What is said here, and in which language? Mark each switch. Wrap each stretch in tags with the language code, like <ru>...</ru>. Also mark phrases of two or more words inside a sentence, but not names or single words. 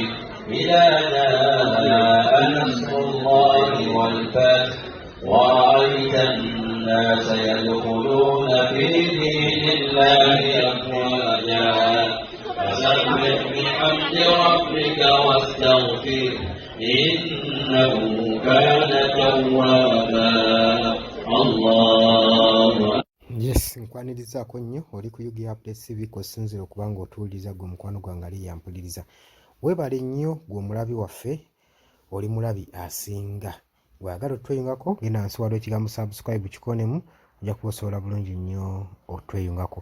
<ar>إذا جاء نصر الله والفتح ورأيت الناس يدخلون في دين الله أفواجا فسبح بحمد ربك واستغفر إنه كان توابا. الله.</ar> <lg>Yes, nkwanirizaako nnyo oli ku Yugi Updates TV kosinzira okubanga otuwuliriza gwe mukwano gwange ali yampuliriza. Weebale nnyo gwe mulabi waffe, oli mulabi asinga. Gwagala otweyungako genda wansi waliwo ekigambo subscribe kikonemu ojja kuba osobola bulungi nnyo otweyungako.</lg>